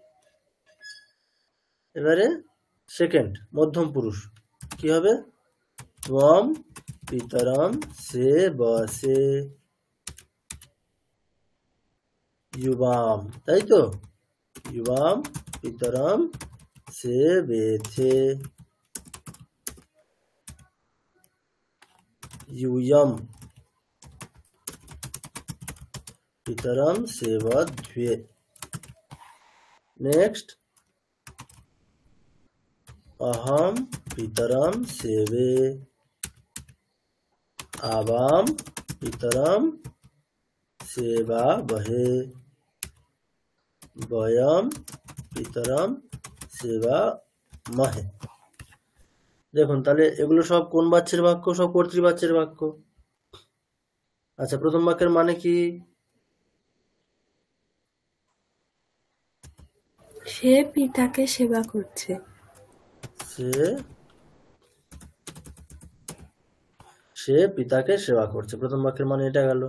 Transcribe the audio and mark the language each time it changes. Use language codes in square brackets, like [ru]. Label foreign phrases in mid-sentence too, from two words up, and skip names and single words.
[bn] এবারে সেকেন্ড মধ্যম পুরুষ কি হবে, [sa] ত্বম পিতরম সে বসে [bn] युवाम, তাই তো, [sa] युवाम পিতরম সে বেথে, यूयम पितरम सेवध्वे। नेक्स्ट, अहम पितरम सेवे, आवाम पितरम सेवा बहे, वयम पितरम सेवा महे। [bn] দেখুন তাহলে এগুলো সব কোন বাচ্যের বাক্য, সব কর্তৃবাচ্যের বাক্য। আচ্ছা, প্রথম বাক্যের মানে কি, সে পিতাকে সেবা করছে। সে পিতাকে সেবা করছে, প্রথম বাক্যের মানে এটা গেল।